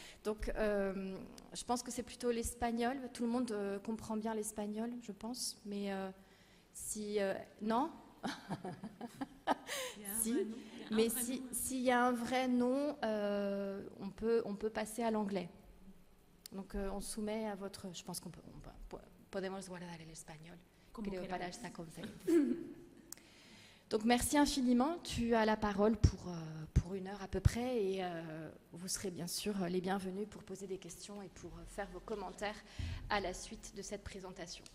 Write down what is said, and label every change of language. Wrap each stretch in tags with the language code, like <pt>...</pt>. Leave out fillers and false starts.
<fr>Donc, je pense que c'est plutôt l'espagnol. Tout le monde comprend bien l'espagnol, je pense. Mais si... non si. Mais s'il y a un vrai nom, on peut passer à l'anglais. Donc, on soumet à votre... Je pense qu'on peut...</fr> <es>Podemos guardar el español. Creo para esta conferencia.</es> <fr>Donc, merci infiniment. Tu as la parole pour 1 heure à peu près et vous serez bien sûr les bienvenus pour poser des questions et pour faire vos commentaires à la suite de cette présentation.</fr>